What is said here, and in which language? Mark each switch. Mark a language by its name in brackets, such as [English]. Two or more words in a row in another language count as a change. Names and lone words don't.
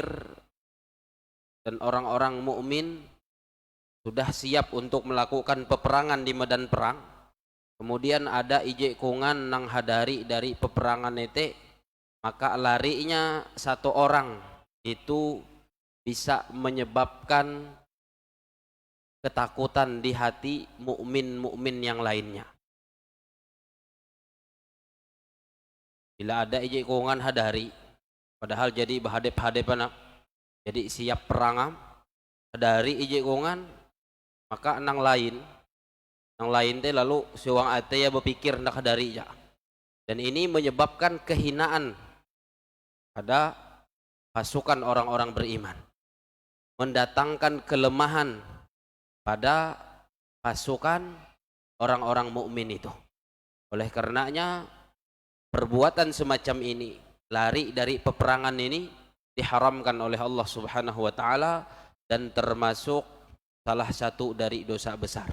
[Indonesian] dan orang-orang mukmin sudah siap untuk melakukan peperangan di medan perang, kemudian ada [Banjar] ije kungan nang hadari [Indonesian] dari peperangan itu, maka larinya satu orang itu bisa menyebabkan ketakutan di hati mukmin-mukmin yang lainnya. [Banjar] Bila ada ije kungan hadari, padahal jadi bahadep-hadepan, jadi siap perang, hadari ije kungan, maka nang lain teh lalu siwang ate ya berpikir nak hadari ya. [Indonesian] Dan ini menyebabkan kehinaan pada pasukan orang-orang beriman, mendatangkan kelemahan pada pasukan orang-orang mukmin itu. Oleh karenanya perbuatan semacam ini, lari dari peperangan ini, diharamkan oleh Allah [Arabic] سبحانه وتعالى [Indonesian] dan termasuk salah satu dari dosa besar.